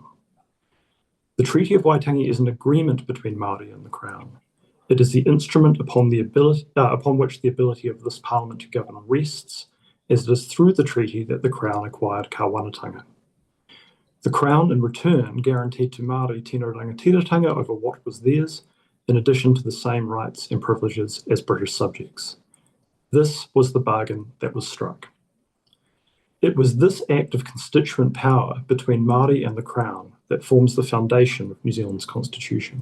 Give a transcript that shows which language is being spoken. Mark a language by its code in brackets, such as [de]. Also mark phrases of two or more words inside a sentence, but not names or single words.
[en] The Treaty of Waitangi is an agreement between Māori and the Crown. It is the instrument upon which the ability of this Parliament to govern rests, as it is through the treaty that the Crown acquired Kāwanatanga. The Crown, in return, guaranteed to Māori [mi] tino rangatiratanga [en] over what was theirs, in addition to the same rights and privileges as British subjects. This was the bargain that was struck. It was this act of constituent power between Māori and the Crown that forms the foundation of New Zealand's constitution.